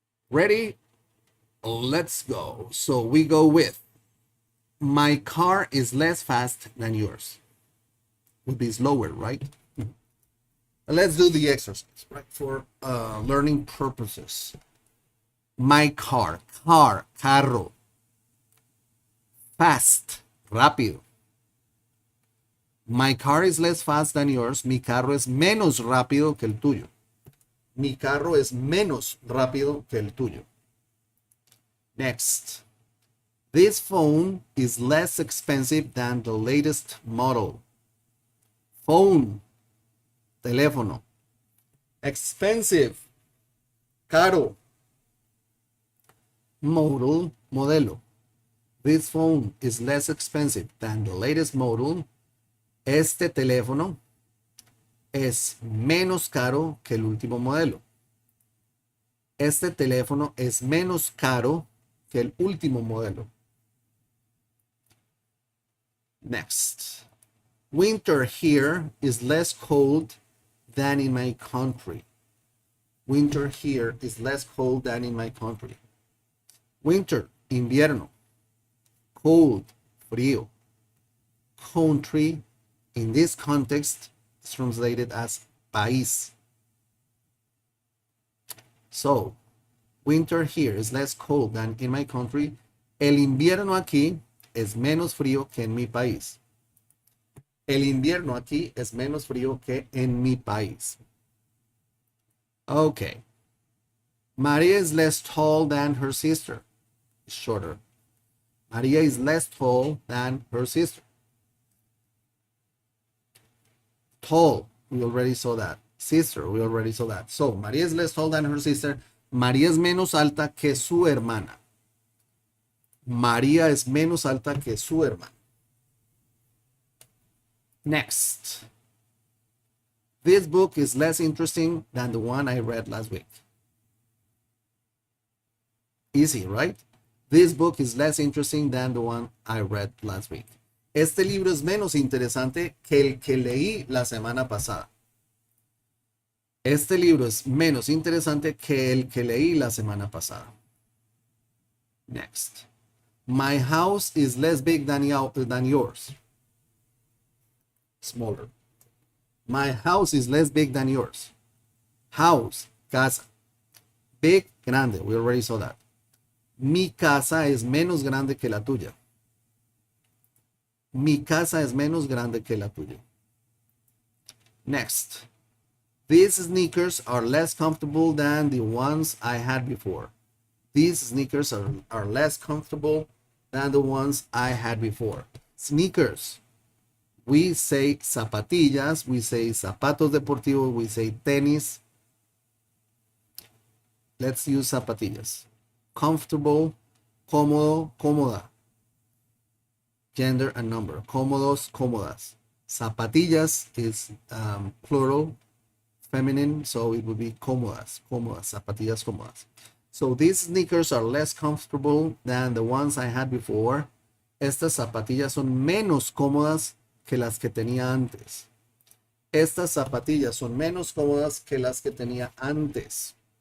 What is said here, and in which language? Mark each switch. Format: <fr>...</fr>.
<en>Ready? Let's go. So we go with, my car is less fast than yours. Would be slower, right? Let's do the exercise, right? For learning purposes. My car, carro. Fast, rápido. My car is less fast than yours.</en> <es>Mi carro es menos rápido que el tuyo. Mi carro es menos rápido que el tuyo.</es> <en>Next. This phone is less expensive than the latest model. Phone, teléfono. Expensive, caro. Model, modelo. This phone is less expensive than the latest model.</en> <es>Este teléfono es menos caro que el último modelo. Este teléfono es menos caro que el último modelo.</es> <en>Next. Winter here is less cold than in my country. Winter here is less cold than in my country. Winter, invierno. Cold, frío. Country, in this context, is translated as país. So, winter here is less cold than in my country.</en> <es>El invierno aquí es menos frío que en mi país. El invierno aquí es menos frío que en mi país.</es> <en>Okay. Maria is less tall than her sister. Shorter. Maria is less tall than her sister. Tall, we already saw that. Sister, we already saw that. So, Maria is less tall than her sister.</en> <es>María es menos alta que su hermana. María es menos alta que su hermana.</es> <en>Next. This book is less interesting than the one I read last week. Easy, right? This book is less interesting than the one I read last week.</en> <es>Este libro es menos interesante que el que leí la semana pasada. Este libro es menos interesante que el que leí la semana pasada.</es> <en>Next. My house is less big than yours. Smaller. My house is less big than yours. House, casa. Big, grande. We already saw that.</en> <es>Mi casa es menos grande que la tuya. Mi casa es menos grande que la tuya.</es> <en>Next. These sneakers are less comfortable than the ones I had before. These sneakers are less comfortable than the ones I had before. Sneakers. We say zapatillas, we say</en> <es>zapatos deportivos,</es> <en>we say tenis. Let's use zapatillas. Comfortable, cómodo, cómoda. Gender and number. Cómodos, cómodas. Zapatillas is plural, feminine, so it would be cómodas, cómodas,</en> <es>zapatillas cómodas.</es> <en>So these sneakers are less comfortable than the ones I had before.</en> <es>Estas zapatillas son menos cómodas que las que tenía antes. Estas zapatillas son menos cómodas que las que tenía antes.</es>